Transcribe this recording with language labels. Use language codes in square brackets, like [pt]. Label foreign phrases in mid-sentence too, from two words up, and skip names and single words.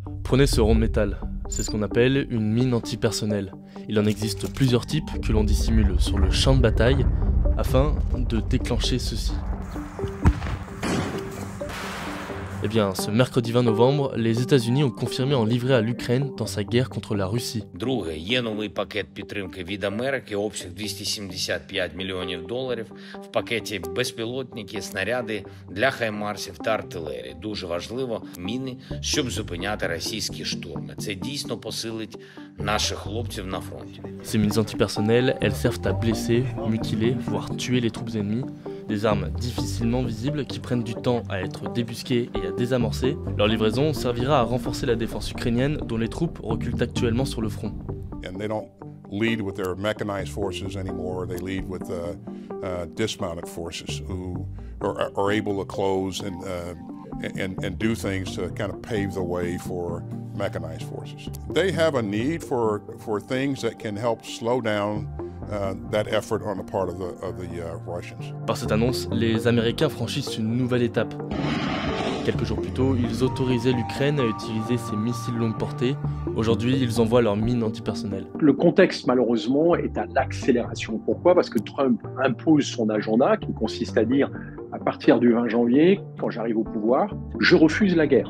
[fr] Prenez ce rond de métal, c'est ce qu'on appelle une mine antipersonnelle. Il en existe plusieurs types que l'on dissimule sur le champ de bataille afin de déclencher ceci. Eh bien, ce mercredi 20 novembre, les États-Unis ont confirmé en livrer à l'Ukraine dans sa guerre contre la Russie. [uk] Друге, є новий пакет підтримки від Америки, обсяг $275 мільйонів. В пакеті безпілотники, снаряди для хаймарсів та артилерії. Дуже важливо міни, щоб зупиняти російські штурми. Це дійсно посилить наших хлопців на фронті. [fr] Ces mines antipersonnelles, elles servent à blesser, mutiler, voire tuer les troupes ennemies. Des armes difficilement visibles qui prennent du temps à être débusquées et à désamorcer. Leur livraison servira à renforcer la défense ukrainienne dont les troupes reculent actuellement sur le front. [en] And they don't lead with their mechanized forces anymore. They lead with dismounted forces who are able to close and do things to kind of pave the way for mechanized forces. They have a need for things that can help slow down that effort on the part of the Russians. [fr] Par cette annonce, les Américains franchissent une nouvelle étape. Quelques jours plus tôt, ils autorisaient l'Ukraine à utiliser ses missiles longue portée. Aujourd'hui, ils envoient leurs mines antipersonnelles. Le contexte, malheureusement, est à l'accélération. Pourquoi ? Parce que Trump impose son agenda qui consiste à dire à partir du 20 janvier, quand j'arrive au pouvoir, je refuse la guerre.